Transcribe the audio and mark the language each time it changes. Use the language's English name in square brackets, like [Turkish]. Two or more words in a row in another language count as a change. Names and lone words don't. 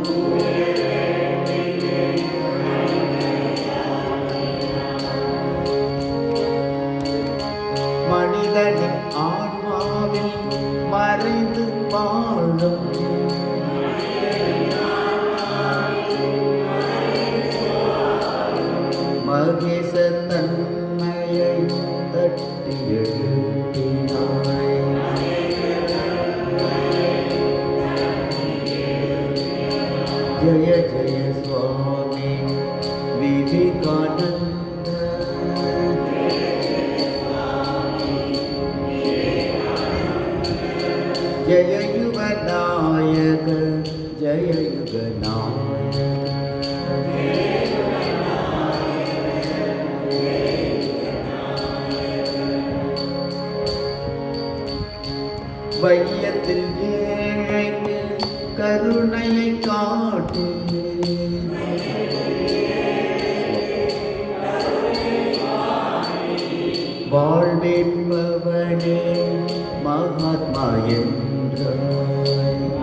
[Tamil] மனிதனின் ஆன்மாவில் மறைந்து வாழும் மகேச தன்மையை தட்டி எழுப்பினாய். ஜய ஜய சுவாமி விவேகானந்த. [Sanskrit] जय युग नायक जय युग नायक। [Tamil] வையத்தில் ஏழைக்கு கருணையை காட்டு. வாழ்வேற்பவனே மகாத்மா என்றாய்.